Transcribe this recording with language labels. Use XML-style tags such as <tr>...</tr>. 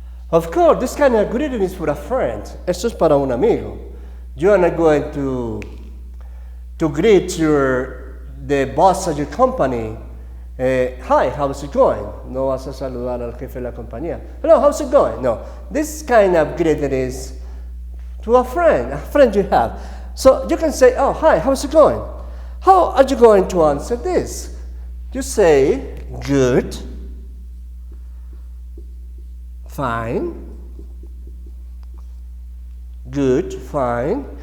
<en>Of course, this kind of greeting is for a friend.</en> <es>Esto es para un amigo.</es> <en>You are not going to greet the boss of your company. Hi, how's it going?</en> <es>No vas a saludar al jefe de la compañía.</es> <en>Hello, how's it going? No. This kind of greeting is to a friend you have. So you can say, oh, hi, how's it going? How are you going to answer this? You say, good, fine, good, fine.</en>